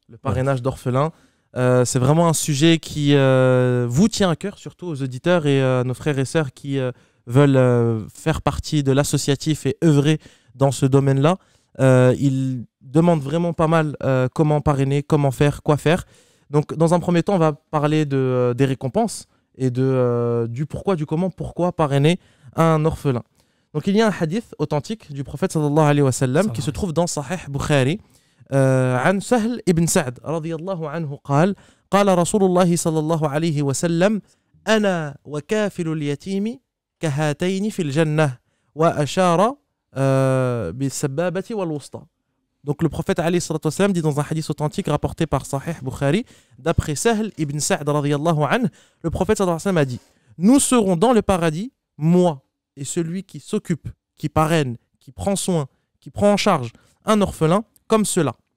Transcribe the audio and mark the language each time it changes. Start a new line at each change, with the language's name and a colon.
French: Le parrainage d'orphelins, c'est vraiment un sujet qui vous tient à cœur, surtout aux auditeurs et nos frères et sœurs qui veulent faire partie de l'associatif et œuvrer dans ce domaine-là. Ils demandent vraiment pas mal comment parrainer, comment faire, quoi faire. Donc dans un premier temps, on va parler des récompenses et du pourquoi, du comment, pourquoi parrainer un orphelin. Donc il y a un hadith authentique du prophète sallallahu alayhi wa sallam qui se trouve dans Sahih Bukhari
Arabic: عن سهل ابن سعد رضي الله عنه قال رسول الله صلى الله عليه وسلم أنا وكافل اليتيم كهاتين في الجنة وأشار بالسبابة والوسطى.
French: Donc le prophète alayhi salatu wasalam dit dans un hadith authentique rapporté par Sahih Bukhari, d'après Sahl ibn Sa'd radiyallahu anhu, le prophète sallallahu alayhi wa sallam a dit: nous serons dans le paradis, moi et celui qui s'occupe, qui parraine, qui prend soin, qui prend en charge un orphelin comme cela.